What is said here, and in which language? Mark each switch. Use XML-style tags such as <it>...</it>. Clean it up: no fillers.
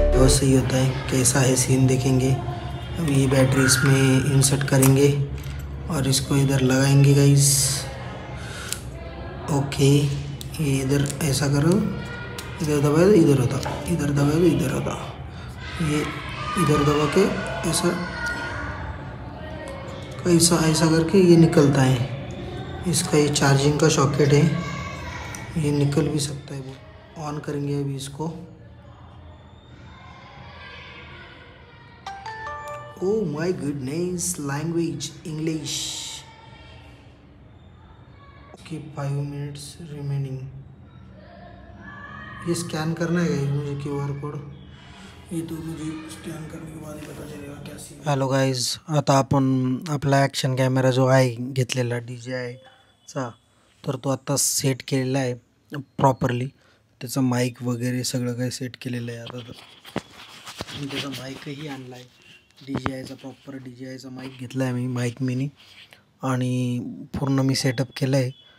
<hi>सही होता है, कैसा है सीन देखेंगे. अब ये बैटरी इसमें इंसर्ट करेंगे और इसको इधर लगाएंगे गाइस. ओके, ये इधर ऐसा करो, इधर दबाया तो इधर होता, इधर दबाया तो इधर होता. ये इधर दबा के ऐसा ऐसा ऐसा करके ये निकलता है. इसका ये चार्जिंग का सॉकेट है, ये निकल भी सकता है. वो ऑन करेंगे अभी इसको.</hi> <en>Oh my goodness, language English. Okay, 5 minutes remaining.</en> <hi>ये स्कैन करना है मुझे QR कोड. ये तो मुझे स्कॅन करने के बाद ही पता चलेगा क्या सीन.</hi> <mr>हॅलो गाईज, आता आपण आपला ॲक्शन कॅमेरा जो आहे घेतलेला DJIचा, तर तो आता सेट केलेला आहे प्रॉपरली. त्याचा माईक वगैरे सगळं काही सेट केलेलं आहे. आता तर त्याचा माईकही आणला आहे. DJIचा प्रॉपर DJIचा माईक घेतला आहे मी, माईक मिनी, आणि पूर्ण मी सेटअप केलं आहे.</mr>